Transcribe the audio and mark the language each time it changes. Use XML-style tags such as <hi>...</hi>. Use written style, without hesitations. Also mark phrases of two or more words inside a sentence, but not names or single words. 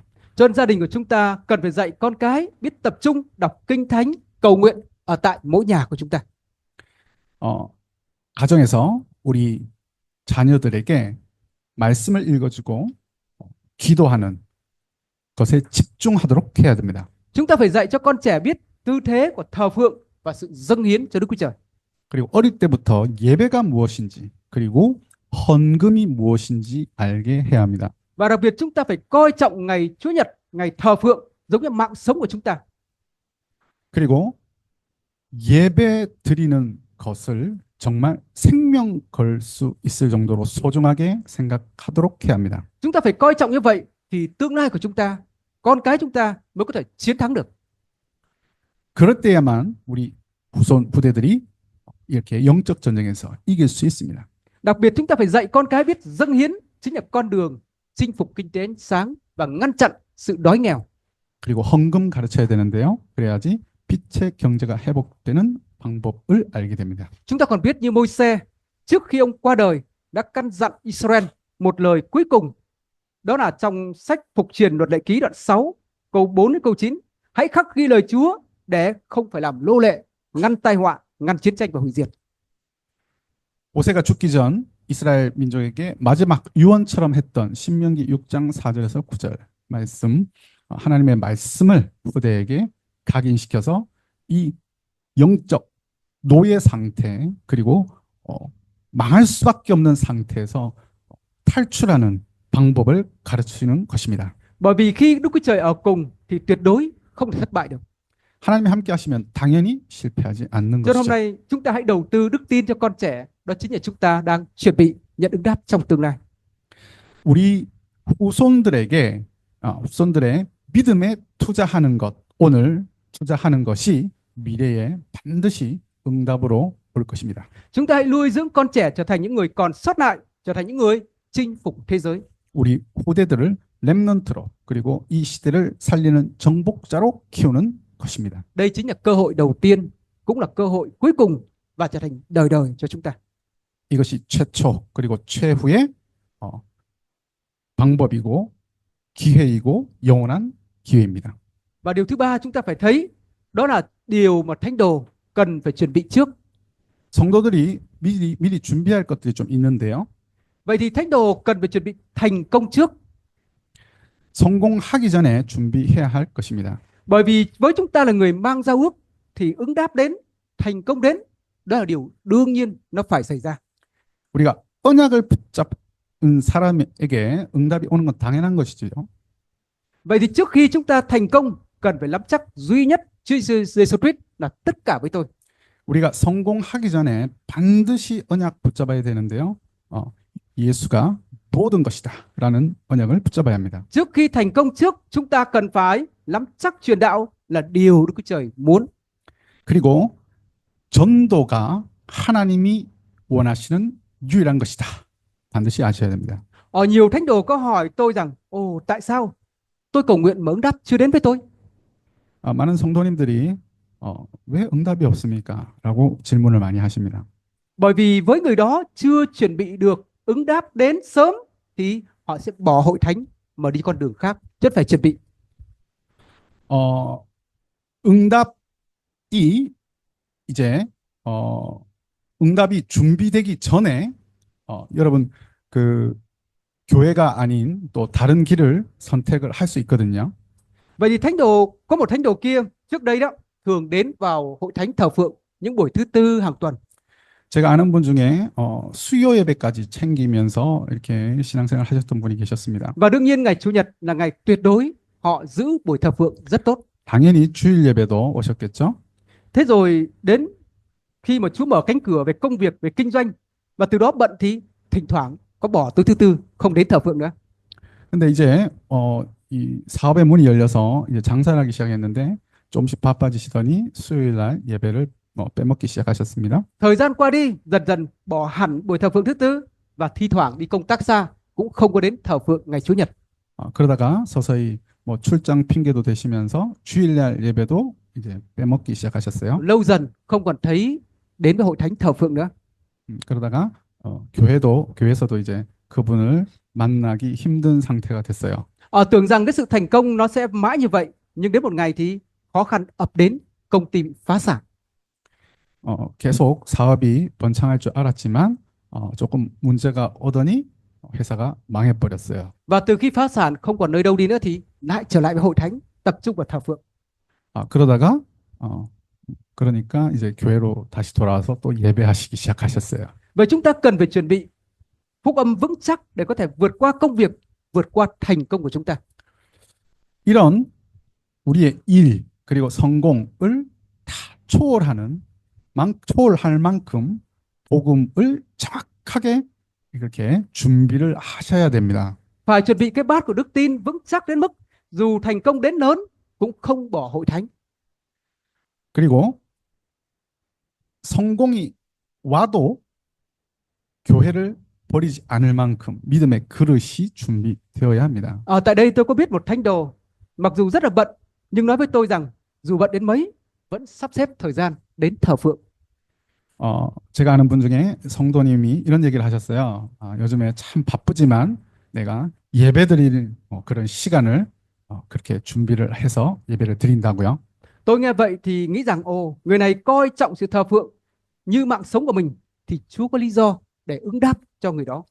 <vi>Cho nên gia đình của chúng ta cần phải dạy con cái biết tập trung đọc kinh thánh, cầu nguyện ở tại mỗi nhà của chúng ta.</vi> <ko>가정에서 우리 자녀들에게 말씀을 읽어주고 기도하는 것에 집중하도록 해야 됩니다.</ko> <vi>Chúng ta phải dạy cho con trẻ biết tư thế của thờ phượng và sự dâng hiến cho Đức Chúa Trời.</vi> <ko>그리고 어릴 때부터 예배가 무엇인지 그리고 헌금이 무엇인지 알게 해야 합니다.</ko> <vi>Và đặc biệt chúng ta phải coi trọng ngày Chúa Nhật, ngày thờ phượng giống như mạng sống của chúng ta.</vi> <ko>그리고 예배 드리는 것을 정말 생명 걸 수 있을 정도로 소중하게 생각하도록 해야 합니다.</ko> <vi>Chúng ta phải coi trọng như vậy thì tương lai của chúng ta, con cái chúng ta mới có thể chiến thắng được.</vi> <ko>그럴 때야만 우리 후손 부대들이 이렇게 영적 전쟁에서 이길 수 있습니다.</ko> <vi>Đặc biệt chúng ta phải dạy con cái biết dâng hiến chính là con đường chinh phục kinh tế ánh sáng và ngăn chặn sự đói nghèo.</vi> <ko>그리고 헌금 가르쳐야 되는데요. 그래야지 빛의 경제가 회복되는 방법을 알게 됩니다.</ko> <vi>Chúng ta còn biết như Môi-se trước khi ông qua đời đã căn dặn Israel một lời cuối cùng. Đó là trong sách Phục truyền luật lệ ký đoạn 6 câu 4 đến câu 9. Hãy khắc ghi lời Chúa để không phải làm nô lệ, ngăn tai họa, ngăn chiến tranh và hủy diệt.</vi> <ko>모세가 죽기 전 이스라엘 민족에게 마지막 유언처럼 했던 신명기 6장 4절에서 9절 말씀, 하나님의 말씀을 후대에게 각인시켜서 이 영적 노예 상태 그리고 망할 수밖에 없는 상태에서 탈출하는 방법을 가르치는 것입니다.</ko> <vi>Bởi vì khi Đức Chúa Trời ở cùng thì tuyệt đối không thể thất bại được.</vi> <ko>하나님이 함께 하시면 당연히 실패하지 않는</ko> <vi>Cho nên hôm</vi> <ko>것이죠.</ko> <vi>nay chúng ta hãy đầu tư đức tin cho con trẻ. Đó chính là chúng ta đang chuẩn bị nhận ứng đáp trong tương lai.</vi> <ko>우리 후손들의 믿음에 투자하는 것, 오늘 투자하는 것이 미래에 반드시 응답으로 올 것입니다.</ko> <vi>Chúng ta hãy nuôi dưỡng con trẻ trở thành những người còn sót lại, trở thành những người chinh phục thế giới.</vi> <ko>우리 후대들을 렘넌트로 그리고 이 시대를 살리는 정복자로 키우는 것입니다.</ko> <vi>Đây chính là cơ hội đầu tiên, cũng là cơ hội cuối cùng và trở thành đời đời cho chúng ta.</vi> <ko>이것이 최초 그리고 최후의 방법이고 기회이고 영원한 기회입니다.</ko> <vi>Và điều thứ ba chúng ta phải thấy đó là điều mà thánh đồ cần phải chuẩn bị trước.</vi> <ko>성도들이 미리 준비할 것들이 좀 있는데요.</ko> <vi>Vậy thì thánh đồ cần phải chuẩn bị thành công trước.</vi> <ko>성공하기 전에 준비해야 할 것입니다.</ko> <vi>Bởi vì với chúng ta là người mang giao ước thì ứng đáp đến, thành công đến, đó là điều đương nhiên nó phải xảy ra.</vi> <ko>우리가 언약을 붙잡은 사람에게 응답이 오는 건 당연한 것이지요.</ko> <vi>Vậy thì trước khi chúng ta thành công, cần phải nắm chắc duy nhất Chúa Giêsu Christ là tất cả với tôi.</vi> <ko>우리가 성공하기 전에 반드시 언약 붙잡아야 되는데요. 예수가 모든 것이다라는 언약을 붙잡아야 합니다.</ko> <vi>Trước khi thành công trước, chúng ta cần phải nắm chắc truyền đạo là điều Đức Chúa Trời muốn.</vi> <ko>그리고 전도가 하나님이 원하시는 유일한 것이다. 반드시 아셔야 됩니다.</ko> <vi>Ở nhiều thánh đồ có hỏi tôi rằng, ồ tại sao tôi cầu nguyện mà ứng đáp chưa đến với tôi?</vi> <ko>많은 성도님들이 왜 응답이 없습니까? 라고 질문을 많이 하십니다.</ko> <vi>Bởi vì với người đó chưa chuẩn bị được ứng đáp đến sớm thì họ sẽ bỏ hội thánh mà đi con đường khác, rất phải chuẩn bị.</vi> <ko>응답이 이제 응답이 준비되기 전에 여러분 그 교회가 아닌 또 다른 길을 선택을 할 수 있거든요.</ko> <vi>Vậy thì thánh đồ, có một thánh đồ kia trước đây đó thường đến vào hội thánh thờ phượng những buổi thứ tư hàng tuần.</vi> <ko>제가 아는 분 중에 수요 예배까지 챙기면서 이렇게 신앙생활 하셨던 분이 계셨습니다.</ko> <vi>Và đương nhiên ngày Chủ nhật là ngày tuyệt đối, họ giữ buổi thờ phượng rất tốt.</vi> <ko>당연히 주일 예배도 오셨겠죠?</ko> <vi>Thế rồi đến khi mà Chúa mở cánh cửa về công việc, về kinh doanh và từ đó bận thì thỉnh thoảng có bỏ tối thứ tư không đến thờ phượng nữa.</vi> <ko>근데 이제 이 사업의 문이 열려서 이제 장사를 하기 시작했는데 조금씩 바빠지시더니 수요일 날 예배를 빼먹기 시작하셨습니다.</ko> <vi>Thời gian qua đi, dần dần bỏ hẳn buổi thờ phượng thứ tư và thi thoảng đi công tác xa cũng không có đến thờ phượng ngày Chủ nhật.</vi> <ko>그러다가 서서히 출장 핑계도 대시면서 주일날 예배도 이제 빼먹기 시작하셨어요.</ko> <vi>Lâu dần không còn thấy đến với hội thánh thờ phượng nữa.</vi> <ko>그러다가 교회에서도 이제 그분을 만나기 힘든 상태가 됐어요.</ko> <vi>Tưởng rằng cái sự thành công nó sẽ mãi như vậy, nhưng đến một ngày thì khó khăn ập đến, công ty bị phá sản.</vi> <ko>계속 사업이 번창할 줄 알았지만 조금 문제가 오더니 회사가 망해버렸어요.</ko> <vi>Và từ khi phá sản không còn nơi đâu đi nữa thì lại trở lại với hội thánh, tập trung vào thờ phượng.</vi> <ko>그러다가 그러니까 이제 교회로 다시 돌아와서 또 예배하시기 시작하셨어요.</ko> <vi>Vậy chúng ta cần phải chuẩn bị phúc âm vững chắc để có thể vượt qua công việc, vượt qua thành công của chúng ta.</vi> <ko>이런 우리의 일 그리고 성공을 다 초월할 만큼 복음을 정확하게 이렇게 준비를 하셔야 됩니다.</ko> <vi>Phải chuẩn bị cái bát của đức tin vững chắc đến mức dù thành công đến lớn cũng không bỏ hội thánh.</vi> <ko>그리고 성공이 와도 교회를 버리지 않을 만큼 믿음의 그릇이 준비되어야 합니다.</ko> <vi>Tại đây tôi có biết một thánh đồ, mặc dù rất là bận, nhưng nói với tôi rằng dù bận đến mấy vẫn sắp xếp thời gian đến thờ phượng.</vi> <ko>제가 아는 분 중에 성도님이 이런 얘기를 하셨어요. 요즘에 참 바쁘지만 내가 예배드릴 그런 시간을 그렇게 준비를 해서 예배를 드린다고요.</ko> <vi>Tôi nghe vậy thì nghĩ rằng người này coi trọng sự thờ phượng như mạng sống của mình, thì Chúa có lý do để ứng đáp cho người đó.</vi>